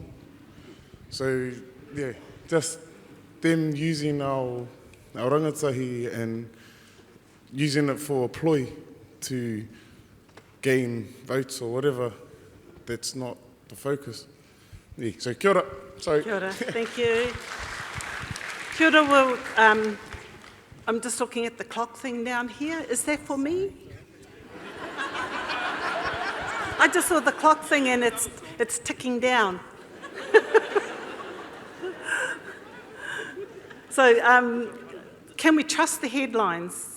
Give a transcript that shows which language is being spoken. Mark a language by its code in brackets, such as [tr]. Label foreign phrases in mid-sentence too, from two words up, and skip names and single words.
[en] So yeah, just them using our rangatahi and using it for a ploy to gain votes or whatever, that's not the focus. Yeah, so [mi] kia ora. [en] Sorry. [mi] Kia ora. [en] Thank you. [mi] Kia ora. [en] Well, I'm just looking at the clock thing down here. Is that for me? I just saw the clock thing and it's ticking down. So can we trust the headlines?